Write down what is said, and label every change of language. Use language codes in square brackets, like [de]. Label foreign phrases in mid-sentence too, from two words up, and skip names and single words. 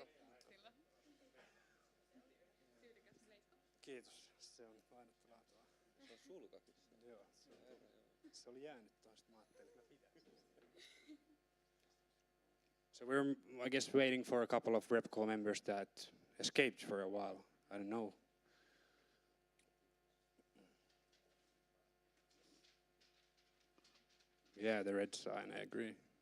[fi] Kiitos, se on ainutta laatua. Se on sulkakin. Joo, se oli jäänyt tuosta, mä ajattelin, että mä pidän. [en] So we're, I guess, waiting for a couple of RepCo members that escaped for a while. I don't know. Yeah, the red sign, I agree.